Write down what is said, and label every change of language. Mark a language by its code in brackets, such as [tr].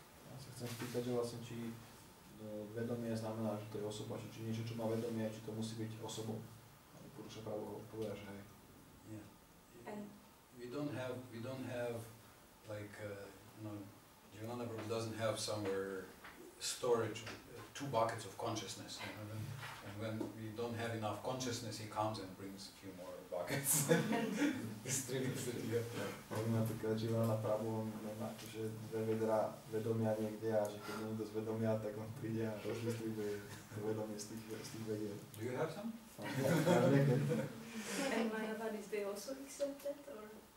[sk] Ja sa chcem spýtať, že vlastne či vedomie znamená, že to je osoba, že či niečo, čo má vedomie, či to musí byť osobou. Purusha Prabhu povedal, že hej. [en] Yeah. And We don't have like Jivananda Prabhu doesn't have somewhere storage 2 buckets of consciousness. And when we don't have enough consciousness, he comes and brings a few more buckets. Distributes it here. [sk] Napríklad Jivananda Prabhu má akože 2 vedra vedomia niekde a že keď nie je dosť vedomia, tak on príde a rozdistribuje to vedomie z tých vedier. [en] Do you have some? and Mayavadis, they also accept that, or